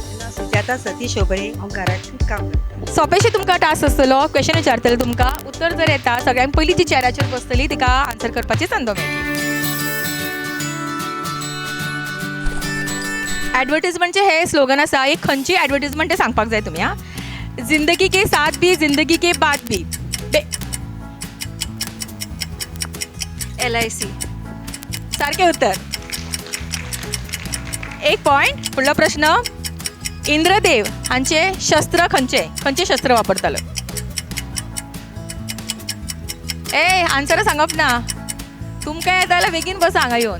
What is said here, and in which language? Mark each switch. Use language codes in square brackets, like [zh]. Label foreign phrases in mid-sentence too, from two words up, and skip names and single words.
[kok] सुजाता सतीश होबळे, हांव घरांत काम करतां. सोंपेशें तुमकां टास्क आसतलो. क्वेश्चन विचारतले तुमकां, उत्तर जर येता सगळ्यांत पयलीं जी चेराचेर बसतली तिका आन्सर करपाची संद मेळटली. एडवर्टिजमेंटचे हे स्लोगन आसा. एक खंयची एडवर्टिजमेंट तें सांगपाक जाय तुमी. [hi] जिंदगी के साथ भी जिंदगी के बाद भी. [kok] LIC. सारकें उत्तर. एक पॉयंट. फुडलो प्रश्न. इंद्रदेव हांचे शस्त्र खंयचे शस्त्र वापरतालो? आन्सर सांगप ना. तुमकां येता जाल्यार बेगीन बसा हांगा येवन.